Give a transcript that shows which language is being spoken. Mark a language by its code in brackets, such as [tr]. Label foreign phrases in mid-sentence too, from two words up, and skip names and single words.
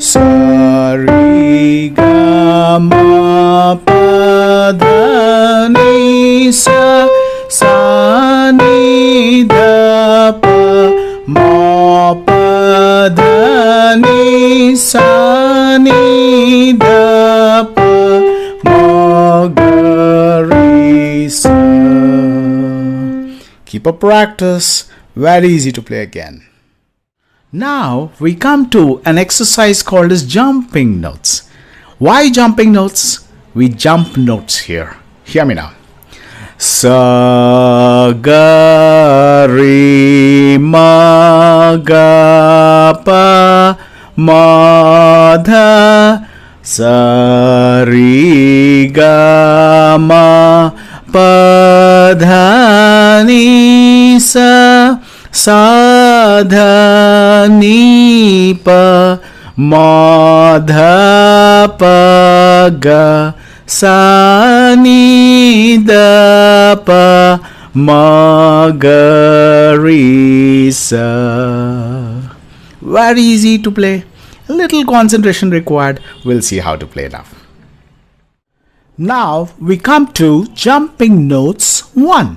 [en] Sa re ga ma pa dha ni sa. Sa ni dha pa ma pa dha ni. Sa ni dha pa ma ga re sa. Keep up practice. Very easy to play again. Now we come to an exercise called as jumping notes. Why jumping notes? We jump notes here. Hear me now. Sa ga re ma ga pa ma dha. Sa re ga ma pa dha ni sa. Sa dha ni pa ma dha pa ga. Sa ni da pa ma ga re sa. Very easy to play. A little concentration required. We'll see how to play now. Now we come to jumping notes 1.